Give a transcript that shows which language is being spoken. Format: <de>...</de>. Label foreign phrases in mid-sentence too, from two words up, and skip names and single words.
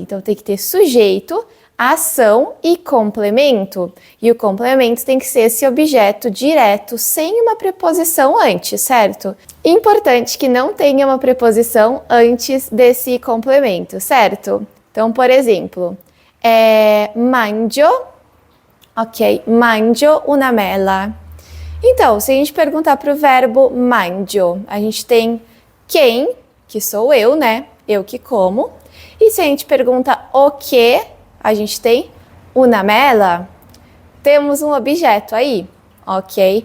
<pt>Então tem que ter sujeito, ação e complemento. E o complemento tem que ser esse objeto direto, sem uma preposição antes, certo? Importante que não tenha uma preposição antes desse complemento, certo? Então, por exemplo, mangio, ok?</pt> <it>Mangio una mela.</it> <pt>Então, se a gente perguntar para o verbo mangio, a gente tem quem, que sou eu, né? Eu que como. E se a gente pergunta o que, a gente tem</pt> <it>una mela.</it> <pt>Temos um objeto aí, ok?</pt>